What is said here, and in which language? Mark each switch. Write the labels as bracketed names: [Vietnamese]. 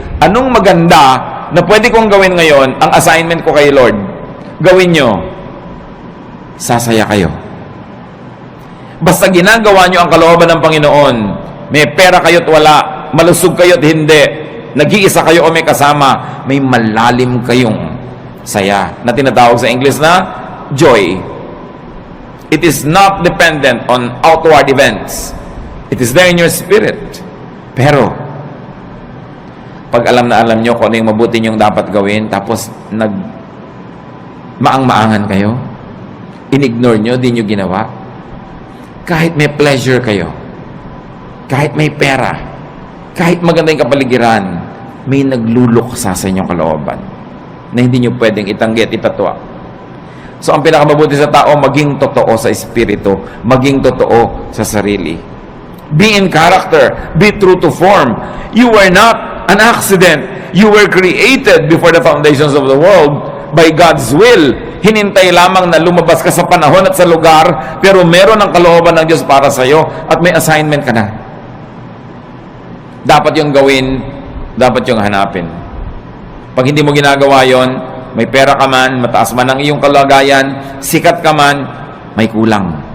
[Filipino] Anong maganda na pwede kong gawin ngayon, ang assignment ko kay Lord? Gawin nyo. Sasaya kayo. Basta ginagawa nyo ang kalooban ng Panginoon, may pera kayo't wala, malusog kayo't hindi, nag-iisa kayo o may kasama, may malalim kayong saya na tinatawag sa English na joy. [English] It is not dependent on outward events. It is there in your spirit. [Filipino] Pero pag alam nyo kung ano yung mabuti nyong dapat gawin, tapos maang-maangan kayo, inignore nyo, di nyo ginawa, kahit may pleasure kayo, kahit may pera, kahit maganda yung kapaligiran, may nagluluksa sa inyong kalooban na hindi nyo pwedeng itanggi at ipatwa. So, ang pinakamabuti sa tao, maging totoo sa espiritu, maging totoo sa sarili. [English] Be in character, be true to form. You were not an accident. You were created before the foundations of the world by God's will. [Filipino] Hinintay lamang na lumabas ka sa panahon at sa lugar, pero meron ang kalooban ng Diyos para sa iyo at may assignment ka na. Dapat yung gawin, dapat yung hanapin. Pag hindi mo ginagawa yon, may pera ka man, mataas man ang iyong kalagayan, sikat ka man, may kulang.